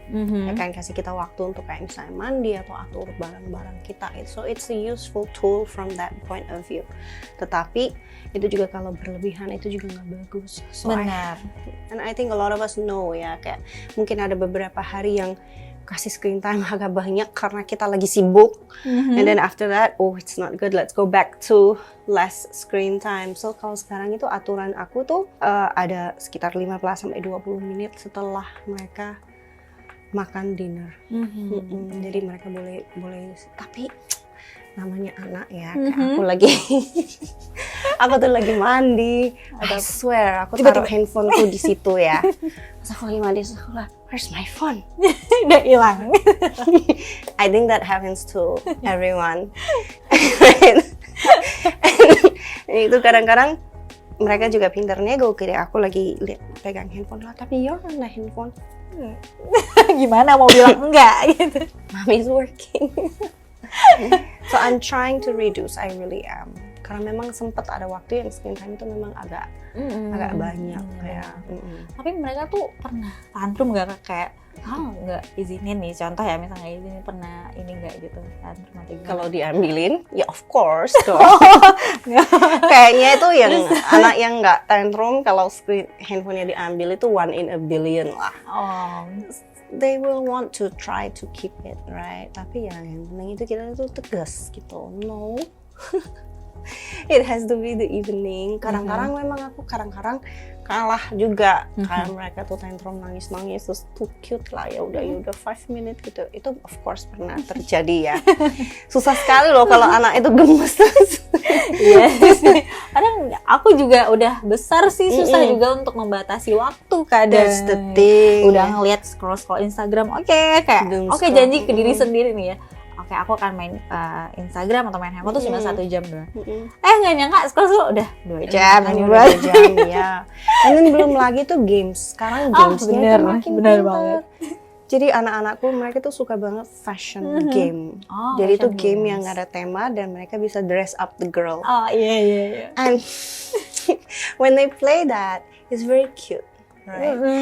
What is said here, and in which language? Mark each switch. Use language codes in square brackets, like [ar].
[id] Ya kan kasih kita waktu untuk kayak misalnya mandi atau atur barang-barang kita. [en] So it's a useful tool from that point of view. [id] Tetapi itu juga kalau berlebihan itu juga nggak bagus. [en] So [id] Benar. [en] And I think a lot of us know [id] ya, kayak mungkin ada beberapa hari yang kasih screen time agak banyak karena kita lagi sibuk. [en] And then after that, oh it's not good, let's go back to less screen time. [id] So kalau sekarang itu aturan aku tuh ada sekitar 15-20 menit setelah mereka makan dinner. Jadi mereka boleh, tapi namanya anak ya, kayak aku tuh lagi mandi, [en] I swear [id] aku taruh handphoneku di situ ya. Pas aku lagi mandi, aku lah, [en] where's my phone? [id] Udah hilang. [en] I think that happens to everyone. [id] Itu kadang-kadang mereka juga pintar nego, kira aku lagi pegang handphone lah, tapi [en] you're on the handphone. [id] Gimana mau bilang enggak gitu? [en] Mommy's working. So I'm trying to reduce, I really am. [id] karena memang sempat ada waktu yang screen time itu memang agak banyak kayak. Tapi mereka tuh pernah tantrum nggak kayak nggak izinin nih, contoh ya misalnya nggak izinin, pernah ini nggak gitu tantrum atau gimana? Kalau diambilin ya [en] of course [id] dong. Kayaknya itu yang anak yang nggak tantrum kalau handphonenya diambil itu [en] 1 in a billion [id] lah. [en] They will want to try to keep it, right? [id] Tapi ya yang penting itu kita tuh tegas gitu. [en] No, it has to be the evening. [id] Kadang-kadang memang aku kadang-kadang kalah juga kayak mereka tuh tantrum nangis terus [en] too cute [id] lah ya udah [en] 5 minutes [id] gitu. Itu [en] of course [id] pernah terjadi ya. Susah sekali loh kalau anak itu gemes terus. Iya. Kadang aku juga udah besar sih, susah juga untuk membatasi waktu kadang. [en] That's the thing. [id] Udah ngeliat scroll Instagram, oke janji ke diri sendiri nih ya. Oke, aku akan main Instagram atau main handphone tuh cuma 1 jam doang. Nggak nyangka scroll udah 2 jam. 2 jam ya. Dan belum lagi tuh games. Sekarang gamesnya itu makin bener pintar. banget. Jadi anak-anakku mereka tuh suka banget fashion game. Jadi itu game yang nggak ada tema dan mereka bisa [en] dress up the girl. [id] Iya. [en] And when they play that, it's very cute, right?